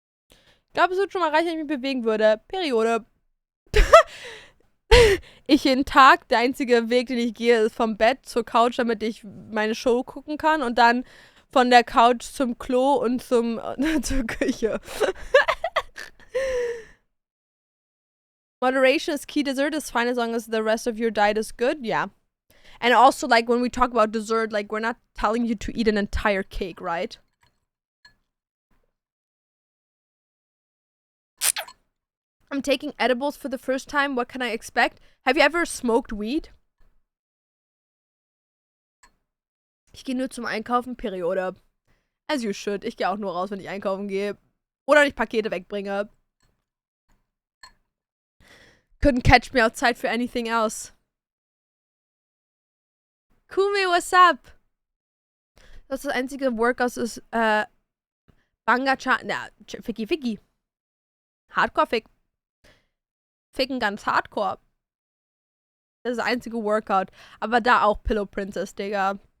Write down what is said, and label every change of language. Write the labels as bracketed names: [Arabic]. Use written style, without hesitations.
[German] Ich glaube, es wird schon mal reichen, wenn ich mich bewegen würde. Periode. Ich jeden Tag, der einzige Weg, den ich gehe, ist vom Bett zur Couch, damit ich meine Show gucken kann und dann von der Couch zum Klo und zur Küche. [English] Moderation is key. Dessert is fine as long as the rest of your diet is good. Yeah. And also, like, when we talk about dessert, like, we're not telling you to eat an entire cake, right? I'm taking edibles for the first time. What can I expect? Have you ever smoked weed? [German] Ich gehe nur zum Einkaufen, Periode. [English] As you should. [German] Ich gehe auch nur raus, wenn ich einkaufen gehe. Oder wenn ich Pakete wegbringe. [English] Couldn't catch me outside for anything else. Kumi, what's up? [German] Das einzige Workout ist, Banga-Cha. Na, Ficky. Hardcore-Fick. Ficken ganz hardcore. Das ist das einzige Workout. Aber da auch [English] Pillow Princess, [German] Digga.